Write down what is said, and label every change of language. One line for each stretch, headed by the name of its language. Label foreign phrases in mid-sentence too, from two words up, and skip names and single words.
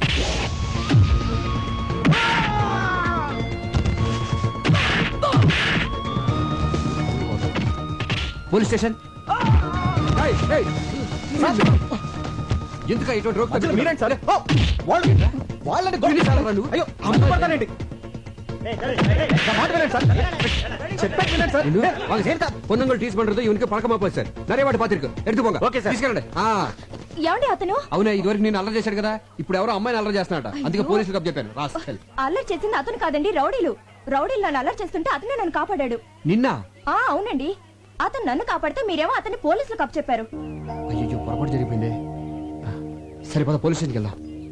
English: police station.
Telugu: ఎందుక ఇటువంటి రోగ్ మీరేంటి సార్ వాళ్ళని అయ్యో అమ్ముపడతానండి
Tamil: பொண்ணுங்கள டீஸ் పண்றது ఇవనికి పழக்கமா போச்சு சார். நிறைய வாட்டி பாத்திருக்கு. எடுத்து போங்க.
Telugu: ఓకే సార్. తీసుకెళ్ళండి. ఏమండి అతను? అవునా ఇదివరకు నేను అల్లరి చేశాడు కదా, ఇప్పుడు ఎవరో అమ్మాయిని అల్లరి చేస్తున్నాట. అందుకే పోలీసులకు అప్ చెప్పాను. రాస్కల్. అల్లరి చేసింది అతను కాదండి, రౌడీలు. రౌడీలు నన్ను అల్లరి చేస్తుంటే అతనే నన్ను కాపాడాడు. నిన్న? అవునండి. అతను నన్ను కాపాడితే మీరేమో అతన్ని పోలీసులకు అప్ చెప్పారు. అయ్యో పొరపాటు జరిగిపోయింది. సరే పద
English: police stationకి
Telugu: వెళ్దాం.